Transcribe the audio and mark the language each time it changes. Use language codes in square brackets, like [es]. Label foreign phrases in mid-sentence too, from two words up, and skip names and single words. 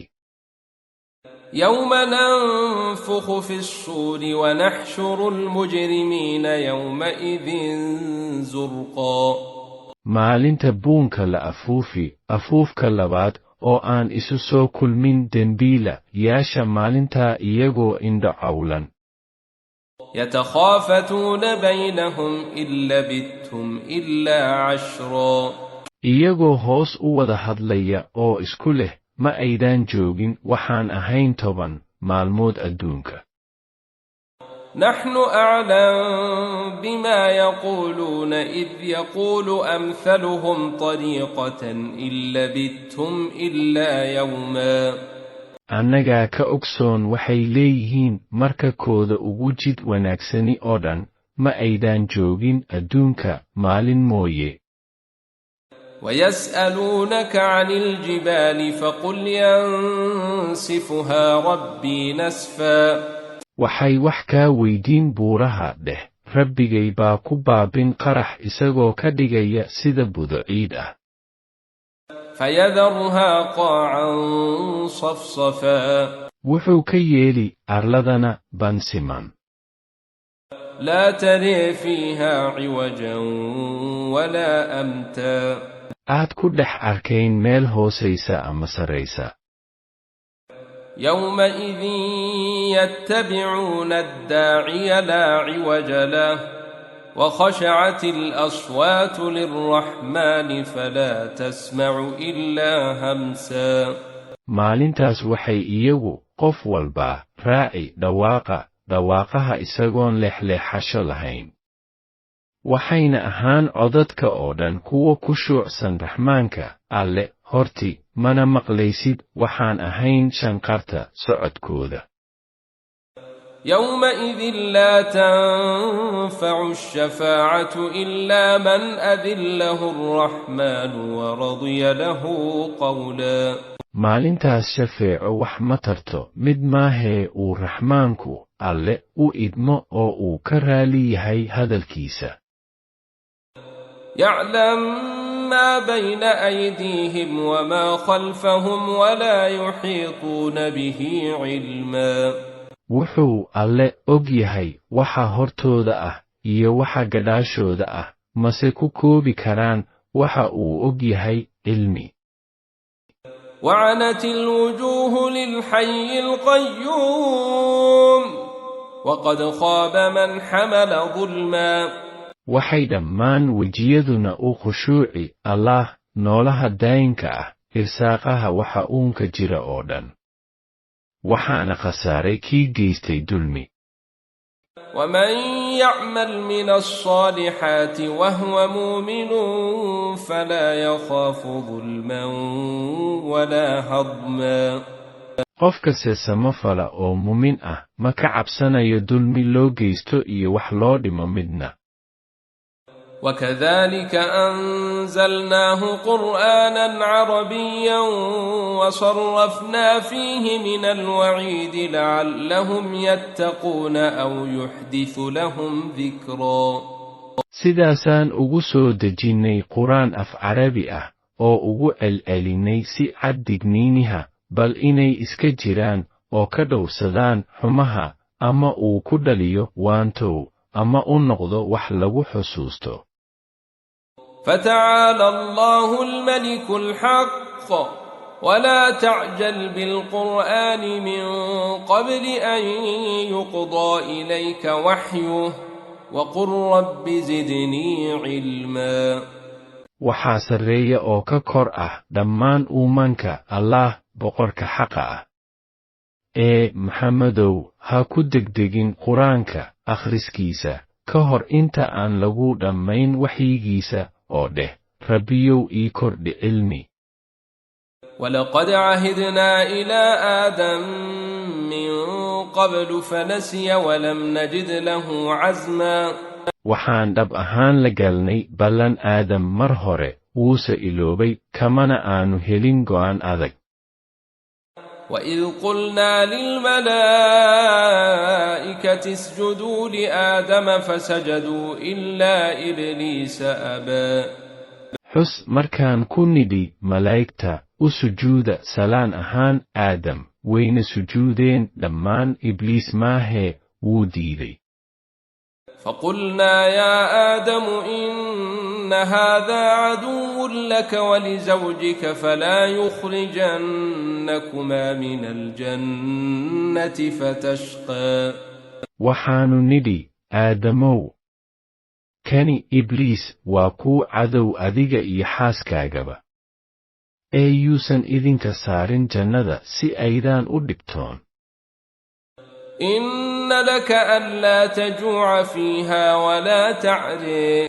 [ar] يوم ننفخ في الصور ونحشر المجرمين يومئذ زرقا [so] maalinta buunka la afuufka labaad oo aan isu soo kulmin dembiila yaasha maalintaa iyagoo indho cawlan [ar] يتخافتون بينهم إن لبثتم إلا عشرا [so] iyagoo hoos u wada hadlaya oo isku leh ma aydaan joogin waxaan ahayn 10 maalmood adduunka [ar] نحن أعلم بما يقولون إذ يقول أمثلهم طريقة إن لبثتم إلا يوما [so] annagaa ka ogsoon waxay leeyihiin marka kooda ugu jid wanaagsani oo dhan ma aydaan joogin adduunka maalin mooye [ar] ويسألونك عن الجبال فقل ينسفها ربي نسفا [so] waxay wax kaa weydiin buuraha dheh rabbigay baa ku baabin qarax isagoo ka dhigaya sida budo ciid ah [ar] فيذرها قاعا صفصفا [so] wuxuu ka yeeli arladana bansiman [ar] لا تري فيها عوجا ولا أمتا [so] aad ku dhex arkayn meel hoosaysa ama saraysa [ar] يومئذ يتبعون الداعي لا عوج له وخشعت الأصوات للرحمن فلا تسمع إلا همسا [so] maalintaas waxay iyagu qof walbaa raaci dhawaaqaha isagoon leexleexasho lahayn waxayna ahaan codadka oo dhan kuwa ku shuucsan raxmaanka alle horti mana maqlaysid waxaan ahayn shanqarta socodkooda [ar] يومئذ لا تنفع الشفاعة إلا من أذن له الرحمن ورضي له قولا [so] maalintaas shafeeco wax ma tarto mid maahee uu raxmaanku alle u idmo oo uu ka raali yahay hadalkiisa [ar] يعلم ما بين أيديهم وما خلفهم ولا يحيطون به علما [so] wuxuu alle og yahay waxa hortooda ah iyo waxa gadaashooda ah mase ku koobi karaan waxa uu og yahay cilmi [ar] وعنت الوجوه للحي القيوم وقد خاب من حمل ظلما [so] waxay dhammaan wejiyaduna u khushuuci allaah noolaha daayinka ah irsaaqaha waxa uunka jira oo dhan waxaana khasaaray kii geystay dulmi [ar] ومن يعمل من الصالحات وهو مؤمن فلا يخاف ظلما ولا هضما [so] qofka samafala oo mumin ah ma ka cabsanayo dulmi loo geysto iyo wax loo dhimo midna [ar] وكذلك أنزلناه قرآنا عربيا وصرفنا فيه من الوعيد لعلهم يتقون أو يحدث لهم ذكرا [so] sidaasaan ugu soo dejinnay quraan af carabi ah oo ugu celcelinay si cad digniiniha bal inay iska jiraan oo ka dhowrsadaan xumaha ama uu ku dhaliyo waantow ama u noqdo wax lagu xusuusto [ar] فتعالى الله الملك الحق ولا تعجل بالقرآن من قبل أن يقضى إليك وحيه وقل رب زدني علما. [so] waxaa sarreeya oo ka kor ah dhammaan uumanka allaah boqorka xaqa ah. Maxamedow, ha ku degdegin qur-aanka akhriskiisa ka hor inta aan lagu dhammayn waxyigiisa oo dheh rabbiyow ii kordhi cilmi. [ar] ولقد عهدنا إلى آدم من قبل فنسي ولم نجد له عزما. [so] waxaan dhab ahaan la galnay ballan aadam mar hore wuuse iloobay kamana aanu helin go'aan adag. [ar] وإذ قلنا للملائكة اسجدوا لآدم فسجدوا إلا إبليس أبى. [so] xus markaan ku nidhi malaa'igta u sujuuda salaan ahaan aadam wayna sujuudeen dhammaan ibliis maahee wuu diiday. [ar] فقلنا يا آدم إن هذا عدو لك ولزوجك فلا يخرجنكما من الجنة فتشقى. [so] waxaanu nidhi aadamow, kani ibliis waa kuu cadow adiga iyo xaaskaagaba. yuusan idinka saarin jannada si aydaan u dhibtoon. [ar] إن لك ألا تجوع فيها ولا تعري.